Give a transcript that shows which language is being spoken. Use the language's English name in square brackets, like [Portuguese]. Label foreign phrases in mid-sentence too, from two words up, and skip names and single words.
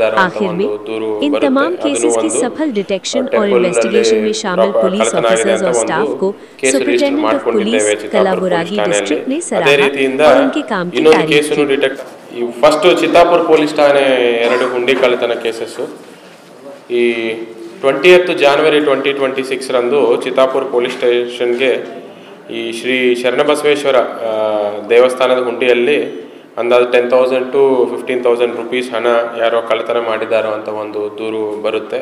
[Hindi] आखिर में इन तमाम केसेस की सफल डिटेक्शन और इन्वेस्टिगेशन में शामिल पुलिस ऑफिसर्स और स्टाफ को सुपरिटेंडेंट ऑफ पुलिस कलाबुरागी डिस्ट्रिक्ट ने सराहा और उनके काम की तारीफ की। [Kannada] फर्स्ट चित्तापुर पुलिस ठाणे 2 हुंडी कಳ್ಳतನ ಕೇಸಸ್ ಈ 20th ಜನವರಿ 2026 ರಂದು ಚಿತ್ತಾಪುರ ಪೊಲೀಸ್ ಸ್ಟೇಷನ್ಗೆ ಈ ಶ್ರೀ ಶರಣಬಸವೇಶ್ವರ ದೇವಸ್ಥಾನದ ಹುಂಡಿಯಲ್ಲಿ ಅಂದಾಜು 10,000 to 15,000 ರೂಪೀಸ್ ಹಣ ಯಾರೋ ಕಳ್ಳತನ ಮಾಡಿದಾರೋ ಅಂತ ಒಂದು ದೂರು ಬರುತ್ತೆ.